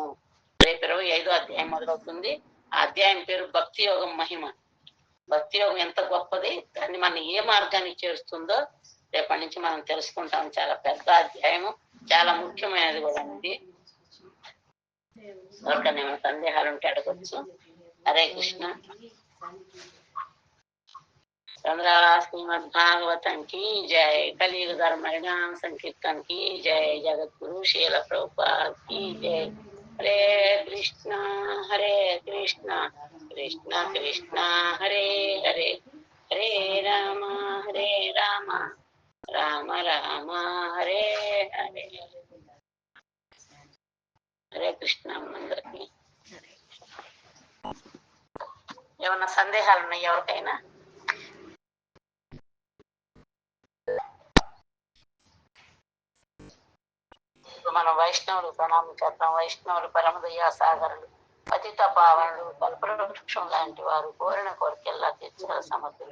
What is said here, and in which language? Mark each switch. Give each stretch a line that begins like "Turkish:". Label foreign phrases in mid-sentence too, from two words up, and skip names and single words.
Telugu: రేపు 25వ అధ్యాయం మొదలవుతుంది. ఆ అధ్యాయం పేరు భక్తి యోగం మహిమ. భక్తి యోగం ఎంత గొప్పది, దాన్ని మనం ఏ మార్గానికి చేరుస్తుందో రేపటి నుంచి మనం తెలుసుకుంటాం. చాలా పెద్ద అధ్యాయము, చాలా ముఖ్యమైనది కూడా ఉంది. ఎవరికైనా ఏమైనా సందేహాలు ఉంటే అడగొచ్చు. హరే కృష్ణ.
Hindi: चंद्रा श्रीमद भागवतम की जय, कलियुग धर्म हरिनाम संकीर्तन की जय, जगत गुरु शील प्रभुपाद की जय।
Sanskrit: हरे कृष्ण कृष्ण कृष्ण हरे हरे, हरे राम राम राम हरे हरे। हरे कृष्ण.
Telugu: అందరికీ ఏమన్నా సందేహాలు ఉన్నాయి ఎవరికైనా? మనం వైష్ణవులు ప్రణామం చేద్దాం. వైష్ణవులు పరమదయా సాగరులు, పతిత పావనులు, కల్పవృక్షం లాంటి వారు, కోరిన కోరికెల్లా తీర్చగల సమర్థులు.